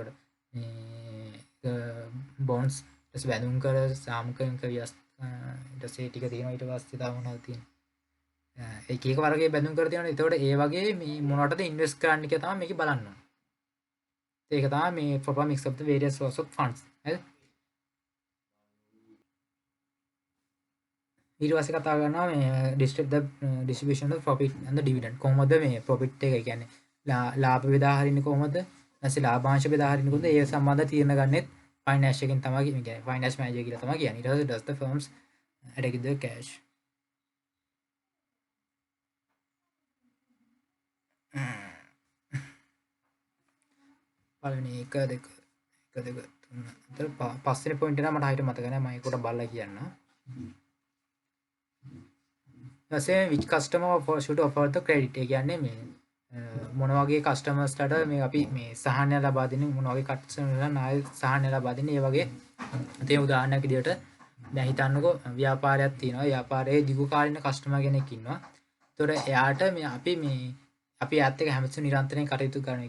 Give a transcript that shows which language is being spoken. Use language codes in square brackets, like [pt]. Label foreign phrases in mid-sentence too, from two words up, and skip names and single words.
[si] එතකොට මේ බොන්ඩ්ස් ඊට පස්සේ බැඳුම් කර සාමූහික ඊට පස්සේ ටික තියෙනවා ඊට පස්සේ තව මොනවද තියෙන්නේ එක එක වර්ගයේ බැඳුම් කර තියෙනවා. එතකොට ඒ වගේ මේ මොනවටද ඉන්වෙස්ට් කරන්න කියලා තමයි මේක බලන්න ඕනේ. ඒක තමයි මේ [en] proper mix of the various source of funds. [si] හරිද? ඊට පස්සේ කතා කරනවා මේ [en] distribution of profit and the dividend. [si] කොහොමද මේ profit එක කියන්නේ ලාභ බෙදා හරින්නේ කොහොමද? නැත්නම් ලාභාංශ බෙදා හරින්නේ කොහොමද? ඒ සම්බන්ධ තීරණ ගන්නෙත් ෆයිනෑන්ස් එකෙන් තමයි කියන්නේ [en] finance manager [si] කියලා තමයි කියන්නේ. ඊට පස්සේ [en] does the firms allocate the cash. [si] පළවෙනි 1 2 3 පස්වෙනි පොයින්ට් එක මට හරියට මතක නැහැ. මම ඒකට බලලා කියන්නම්. ඊපස්සේ [en] which customer should offer the credit. [si] ඒ කියන්නේ මේ මොන වගේ කස්ටමර්ස්ලට මේ අපි මේ සහනය ලබා දෙන්නේ මොන වගේ කස්ටමර්ස්ලා ණය සහනය ලබා දෙන්නේ. ඒ වගේ තේ උදාහරණයක් විදිහට දැන් හිතන්නකෝ ව්‍යාපාරයක් තියෙනවා. ව්‍යාපාරයේ දිගු කාලින කස්ටමර් කෙනෙක් ඉන්නවා. ඒතකොට එයාට මේ අපි එයාත් එක්ක හැමතිස්සෙම නිරන්තරයෙන් කටයුතු කරනවා.